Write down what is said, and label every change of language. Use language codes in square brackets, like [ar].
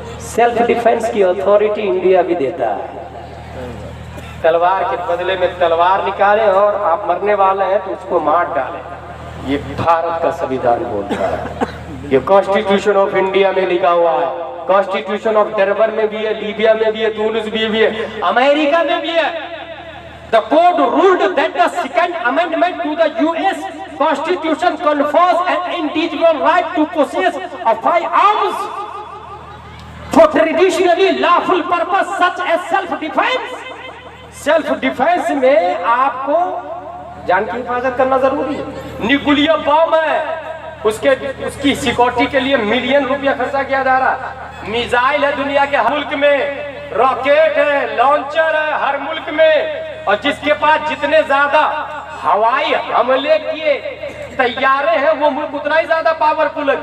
[ur] Self defence کی authority India بھی دیتا ہے. تلوار کے بدلے میں تلوار نکالیں اور آپ مرنے والے ہیں تو اس کو مار ڈالیں. یہ بھارت کا سویدھان بولتا ہے. یہ کانسٹیٹیوشن آف انڈیا میں لکھا ہوا ہے، کانسٹیٹیوشن آف ڈربن میں بھی ہے، لیبیا میں بھی ہے، تونس بھی ہے، امریکہ میں بھی ہے. [en] The court ruled that the second amendment to the US Constitution confers an individual right to possess a firearms for traditionally lawful purpose such as self-defense. [ur] Self-defense میں آپ کو جان کی حفاظت کرنا ضروری ہے. نیوکلیئر بم ہے، اس کی سیکورٹی کے لیے ملین روپیہ خرچہ کیا جا رہا ہے. میزائل ہے دنیا کے ہر ملک میں، راکٹ ہے، لانچر ہے ہر ملک میں، اور جس کے پاس جتنے زیادہ ہوائی حملے کیے طیارے ہیں وہ ملک اتنا ہی زیادہ پاورفل ہے.